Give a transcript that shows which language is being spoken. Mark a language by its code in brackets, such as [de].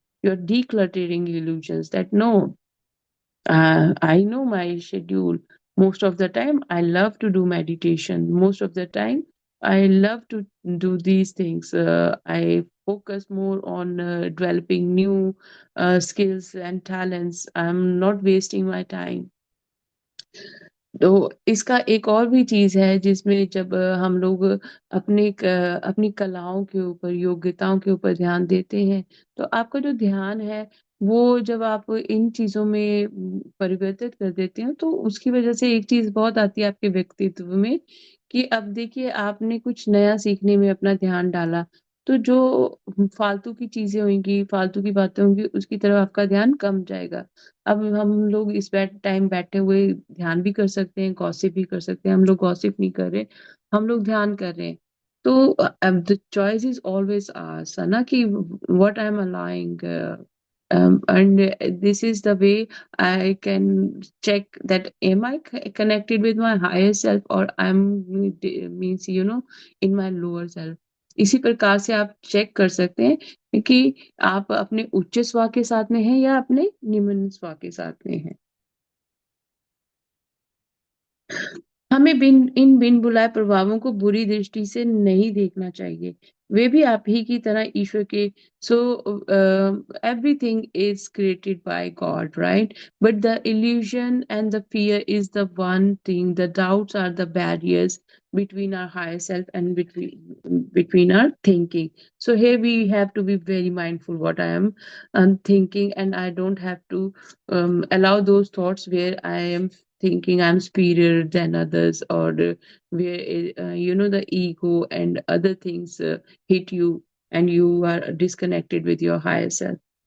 [en] You are decluttering illusions. That no, I know my schedule. Most of the time, I love to do meditation. Most of the time, I love to do these things. I focus more on developing new skills and talents. I'm not wasting my time. [hi] तो इसका एक और भी चीज़ है जिसमें जब हम लोग अपनी कलाओं के ऊपर, योग्यताओं के ऊपर ध्यान देते हैं, तो आपका जो ध्यान है, वो जब आप इन चीज़ों में परिवर्तित कर देते हो, तो उसकी वजह से एक चीज़ बहुत आती है आपके व्यक्तित्व में, कि अब देखिए आपने कुछ नया सीखने में अपना ध्यान डाला, तो जो फालतू की चीज़ें होंगी, फालतू की बातें होंगी, उसकी तरफ आपका ध्यान कम जाएगा। अब हम लोग इस टाइम बैठे हुए ध्यान भी कर सकते हैं, गॉसिप भी कर सकते हैं। हम लोग गॉसिप नहीं कर रहे, हम लोग ध्यान कर रहे हैं। [en] तो the choice is always ours, [hi] है ना, कि [en] What I am allowing, and this is the way I can check that am I connected with my higher self, or I'm means in my lower self. [hi] इसी प्रकार से आप check कर सकते हैं कि आप अपने उच्च स्व के साथ में हैं या अपने निम्न स्व के साथ में हैं। हमें बिन बुलाए प्रभावों को बुरी दृष्टि से नहीं देखना चाहिए। वे भी आप ही की तरह ईश्वर के, [en] So everything is created by God, right? But the illusion and the fear is the one thing, the doubts are the barriers between our higher self and between our thinking. So here we have to be very mindful what I am thinking, and I don't have to allow those thoughts where I am thinking I'm superior than others, or where the ego and other things hit you, and you are disconnected with your higher self.